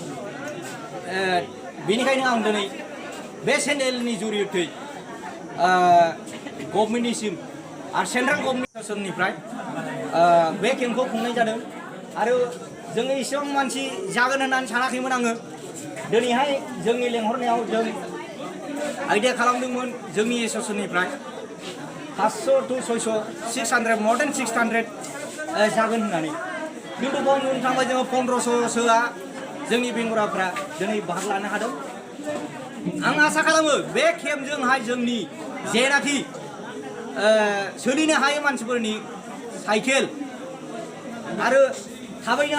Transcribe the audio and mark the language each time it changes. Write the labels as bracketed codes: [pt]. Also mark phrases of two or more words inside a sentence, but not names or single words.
[brx] बेनिखायनो आं दिनै बे चेनेलनि जुरियथै गभर्नमेन्टनिसिम आरो [en] central governmentnifrai [brx] बे केम्पखौ खुंनाय जादों। आरो जोङो एसेबां मानसि जागोन होननानै सानाखैमोन आङो दिनैहाय जोंनि लेंहरनायाव जों आइडिया खालामदोंमोन जोंनि एस'सिएसननिफ्राय 500 to 600 600 [en] more than [brx] 600 जागोन होननानै खिन्थु बुंनो थांबा जोङो 1500सोआ जोंनि बेंगुराफ्रा दिनै बाहागो लानो हादों आं आसा खालामो बे खेमजोंहाय जोंनि जेनाखि सोलिनो हायै मानसिफोरनि साइकेल आरो थाबायनो